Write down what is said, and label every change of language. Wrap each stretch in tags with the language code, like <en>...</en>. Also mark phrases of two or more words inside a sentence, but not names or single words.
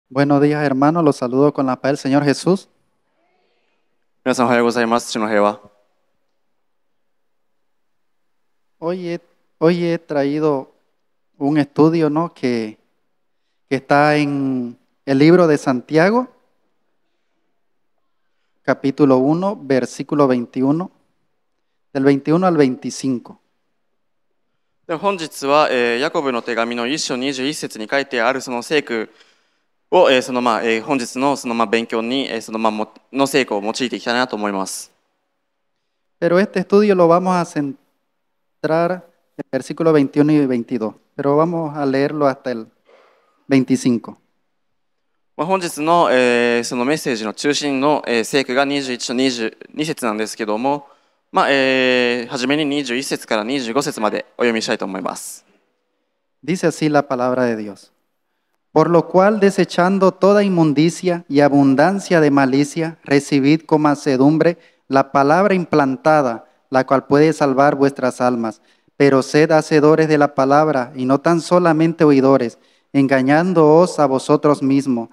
<es>Buenos días, hermanos. Los saludo con la paz del Señor Jesús.</es> <ja>皆さんおはようございます。主の平和。</ja> <es>Hoy he, hoy he traído un estudio, ¿no? que está en el libro de Santiago, capítulo 1, versículo 21, del 21 al 25.</es> <ja>で本日は、ヤコブの手紙の1章21節に書いてあるその聖句を、本日の勉強に、の聖句を用いていきたいなと思います。</ja> <es>Pero este estudio lo vamos a centrar en el versículo 21 y 22, pero vamos a leerlo hasta el 25.</es> <ja>本日の、そのメッセージの中心の、聖句が21章22節なんですけども、初めに21節から25節までお読みしたいと思います。</ja> <es>Dice así la palabra de Dios. Por lo cual, desechando toda inmundicia y abundancia de malicia, recibid con mansedumbre la palabra implantada, la cual puede salvar vuestras almas. Pero sed hacedores de la palabra y no tan solamente oidores, engañándoos a vosotros mismos.</es>